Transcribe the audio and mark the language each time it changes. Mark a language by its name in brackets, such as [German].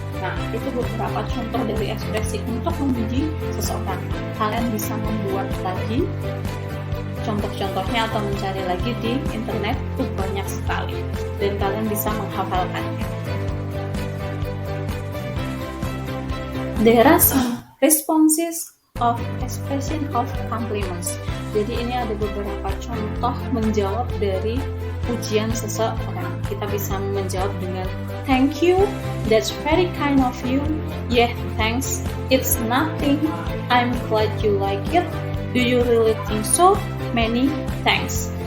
[Indonesian] Nah, itu beberapa contoh dari ekspresi untuk memuji seseorang. Kalian bisa membuat lagi contoh-contohnya atau mencari lagi di internet, itu banyak sekali. Dan kalian bisa menghafalkannya. [English] There are some responses of expression of compliments. [Indonesian] Jadi ini ada beberapa contoh menjawab dari pujian seseorang. Kita bisa menjawab dengan [English] thank you, that's very kind of you, yeah thanks, it's nothing, I'm glad you like it, do you really think so, many thanks.